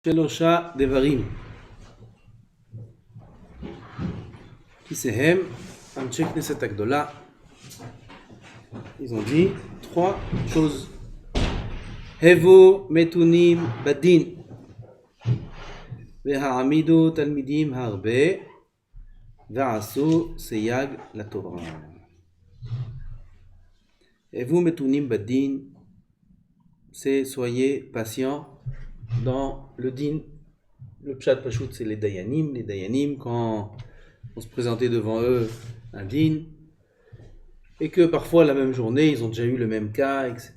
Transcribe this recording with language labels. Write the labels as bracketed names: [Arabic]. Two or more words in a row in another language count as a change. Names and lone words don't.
[Hebrew] שלושה דברים כיסיהם אנשי כנסת הגדולה. [French] Ils ont dit trois choses. [Hebrew] הבו מתונים בדין והעמידו תלמידים הרבה ועשו סייג לתורה. הבו מתונים בדין, [French] c'est soyez patients dans le din. Le [Hebrew] pshat pachout, [French] c'est les dayanim. Les dayanim, quand on se présentait devant eux un din, et que parfois la même journée, ils ont déjà eu le même cas, etc.